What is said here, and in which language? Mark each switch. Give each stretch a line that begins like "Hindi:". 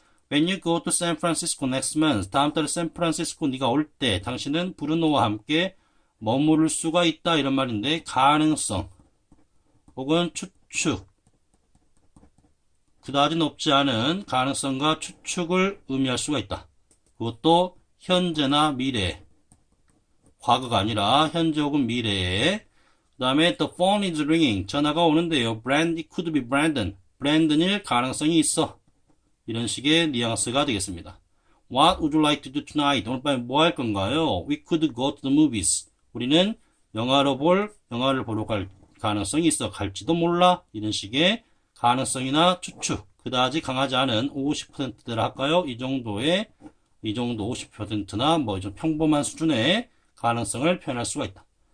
English: When you go to San Francisco next month,
Korean: 다음 달에 샌프란시스코 네가 올 때 당신은 브루노와 함께 머무를 수가 있다 이런 말인데 가능성 혹은 추측 그다지 높지 않은 가능성과 추측을 의미할 수가 있다. 그것도 현재나 미래 과거가 아니라 현재 혹은 미래에 그 다음에
English: the phone is ringing
Korean: 전화가 오는데요.
English: It could be Brandon.
Korean: 브랜든일 가능성이 있어. 이런 식의 뉘앙스가 되겠습니다.
English: What would you like to do tonight?
Korean: 오늘 밤에 뭐 할 건가요?
English: We could go to the movies.
Korean: 우리는 영화를 보러 갈 가능성이 있어. 갈지도 몰라. 이런 식의 가능성이나 추측. 그다지 강하지 않은 50%대로 할까요? 이 정도 50%나 뭐 좀 평범한 수준의 가능성을 표현할 수가 있다.